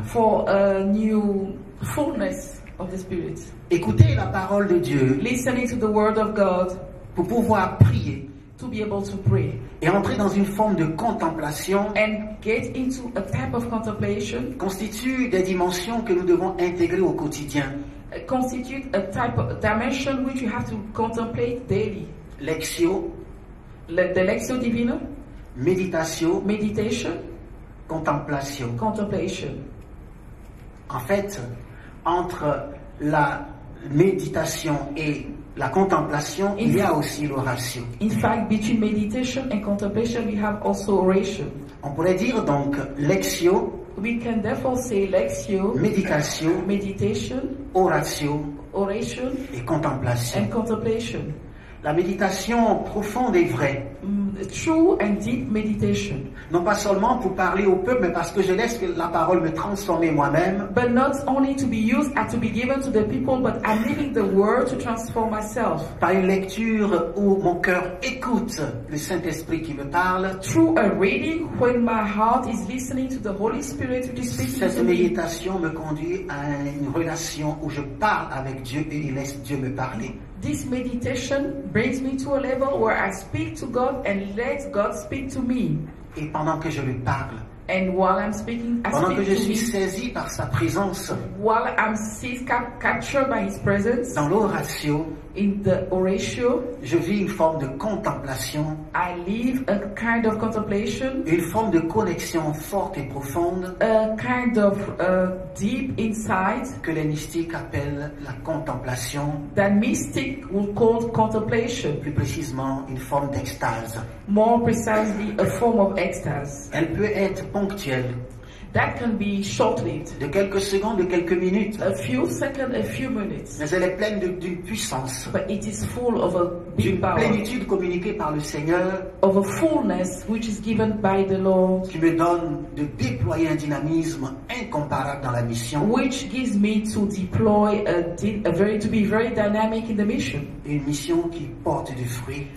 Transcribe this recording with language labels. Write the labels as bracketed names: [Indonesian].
[English] for a new fullness of the Spirit. [French] Écoutez la parole de Dieu [English] Listening to the Word of God [French] pour pouvoir prier [English] to be able to pray [French] et entrer dans une forme de contemplation [English] and get into a type of contemplation [French] constitue des dimensions que nous devons intégrer au quotidien. [English] constitute a type of dimension which you have to contemplate daily. [French] Lectio, [English] The Lectio Divina, [French] méditation, [English] meditation, [French] contemplation. [English] contemplation. [French] En fait, entre la méditation et la contemplation, il y a aussi l'oration. [English] In fact, between meditation and contemplation, we have also oration. [French] On pourrait dire donc lectio, [English] We can therefore say Lectio, [French] méditation, [English] meditation, [French] oratio [English] oration, [French] et contemplation. [English] and contemplation. [French] La méditation profonde et vraie, [English] True and deep meditation. [French] non pas seulement pour parler au peuple, mais parce que je laisse la parole me transformer moi-même, [English] But not only to be used and to be given to the people, but I'm living the word to transform myself. [French] par une lecture où mon cœur écoute le Saint-Esprit qui me parle. [English] Through a reading when my heart is listening to the Holy Spirit which is speaking [French] Cette [English] to me. [French] méditation me conduit à une relation où je parle avec Dieu et il laisse Dieu me parler. [English] This meditation brings me to a level where I speak to God and let God speak to me. [French] Et pendant que je lui parle, [English] And while I'm speaking, I [French] pendant que [English] speak [French] je [English] to [French] suis [English] Him. [French] saisi par sa présence [English] While I'm captured by His presence, [French] dans l'oratio, [English] in the oratio, [French] je vis une forme de contemplation, [English] I live a kind of contemplation, [French] une forme de connexion forte et profonde [English] a kind of deep insight [French] que les mystiques appellent la contemplation, [English] that mystic will call contemplation, [French] plus précisément une forme d'extase. [English] more precisely a form of ecstasy. [French] Elle peut être ponctuelle, [English] That can be short-lived, [French] de quelques secondes, de quelques minutes, [English] a few seconds, a few minutes, [French] mais elle est pleine d'une puissance, [English] but it is full of a big [French] d'une [English] power, [French] plénitude communiquée par le Seigneur [English] of a fullness which is given by the Lord, [French] qui me donne de déployer un dynamisme incomparable dans la mission, [English] which gives me to deploy to be very dynamic in the mission, [French] une mission qui porte du fruit,